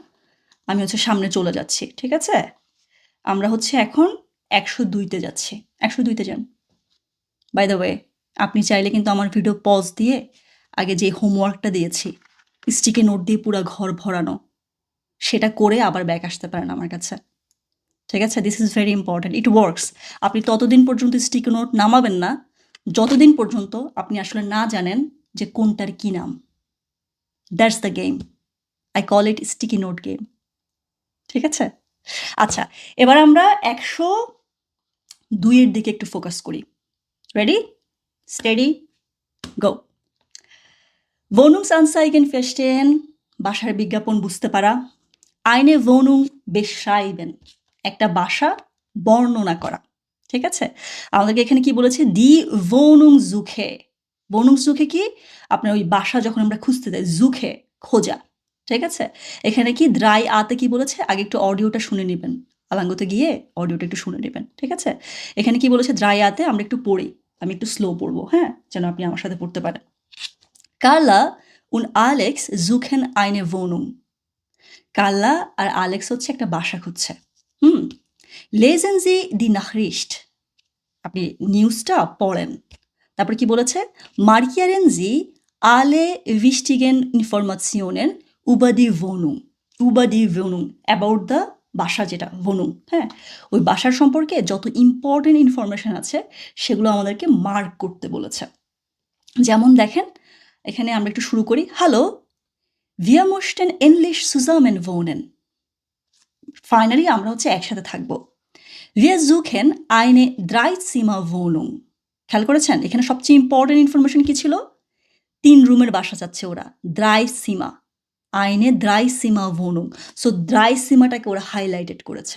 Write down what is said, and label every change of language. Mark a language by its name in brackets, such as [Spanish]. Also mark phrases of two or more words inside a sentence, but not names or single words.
[Bangla] আমি হচ্ছে সামনে চলে যাচ্ছি। ঠিক আছে? আমরা হচ্ছে এখন ১০২ তে যাচ্ছি। ১০২ তে যান। [English] By the way, [Bangla] আপনি চাইলে কিন্তু আমার ভিডিও পজ দিয়ে আগে যে হোমওয়ার্কটা দিয়েছি, [English] sticky note [Bangla] দিয়ে পুরা ঘর ভরানো, সেটা করে আবার ব্যাক আসতে পারেন আমার কাছে। ঠিক আছে? [English] This is very important. It works. [Bangla] আপনি ততদিন পর্যন্ত [English] sticky note [Bangla] নামাবেন না, যতদিন পর্যন্ত আপনি আসলে না জানেন যে কোনটার কি নাম। [English] That's the game. I call it sticky note game. [Bangla] ঠিক আছে? আচ্ছা, এবার আমরা ১০২ এর দিকে একটু ফোকাস করি। [English] Ready? Steady? Go! [German] Wohnungsanzeigen verstehen, [Bangla] বাসার বিজ্ঞাপন বুঝতে পারা। [German] Eine Wohnung beschreiben, [Bangla] একটা বাসা বর্ণনা করা। ঠিক আছে? আমাদেরকে এখানে কি বলেছে? [German] Die Wohnungssuche. [Bangla] Wohnungssuche কি? আপনার ওই বাসা যখন আমরা খুঁজতে যাই, Suche, খোঁজা। ঠিক আছে? এখানে কি 3a তে কি বলেছে? আগে একটু অডিওটা শুনে নিবেন। আলাঙ্গতে গিয়ে অডিওটা একটু শুনে নিবেন। ঠিক আছে? এখানে কি বলেছে 3a তে? আমরা একটু পড়ি। আমি একটু স্লো পড়ব, হ্যাঁ? যেন আপনি আমার সাথে পড়তে পারেন। [German] Carla und Alex suchen eine Wohnung. [Bangla] কার্লা আর আলেক্স হচ্ছে একটা বাসা খুঁজছে। হুম? [German] Lesen Sie die Nachricht. [Bangla] আপনি নিউজটা পড়েন। তারপর কি বলেছে? [German] Markieren Sie alle wichtigen Informationen über die Wohnung. Über die Wohnung. [English] About the [Bangla] বাসা যেটা, Wohnung, হ্যাঁ? ওই বাসার সম্পর্কে যত [English] important information [Bangla] আছে সেগুলো আমাদেরকে মার্ক করতে বলেছে। যেমন দেখেন, এখানে আমরা একটু শুরু করি। [German] হ্যালো, wir möchten endlich zusammen wohnen. [Bangla] ফাইনালি আমরা হচ্ছে একসাথে থাকবো। [German] Wir suchen eine Dreizimmerwohnung. [Bangla] খেয়াল করেছেন? এখানে সবচেয়ে [English] important information [Bangla] কি ছিল? ৩ রুমের বাসা চাচ্ছে ওরা। Dreizimmer. [German] Eine Dreizimmerwohnung. [Bangla] সো Dreizimmerটাকে ওরা হাইলাইটেড করেছে।